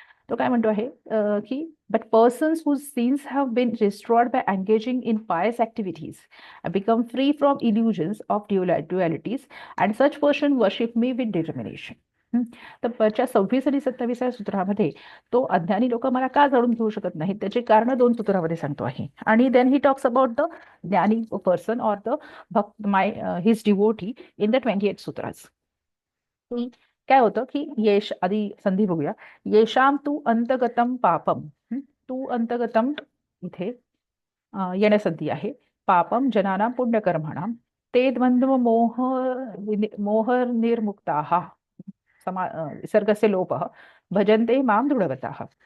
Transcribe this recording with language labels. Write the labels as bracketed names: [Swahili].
[Marathi] तो काय म्हणतो आहे की [English] but persons whose sins have been destroyed by engaging in pious activities and become free from illusions of dualities, and such person worship me with determination. [Marathi] तर वरच्या 26 आणि 27व्या सूत्रामध्ये तो अज्ञानी लोक मला का जाणून घेऊ शकत नाहीत त्याचे कारण 2 सूत्रामध्ये सांगतो आहे. [English] आणि then he talks about the gyani person or the bhakta, my his devotee in the 28 सूत्रास. [Marathi] काय होतं की येश, आधी संधी बघूया. [Sanskrit] येशाम तू अंतगतम पापम. [Marathi] तू अंतगतम इथे येण्यासंधी आहे. [Sanskrit] पापम जनानां पुण्यकर्माणां ते द्वंद्व मोह निर्मुक्ताः विसर्गस्य लोपः भजन्ते मां दृढव्रताः.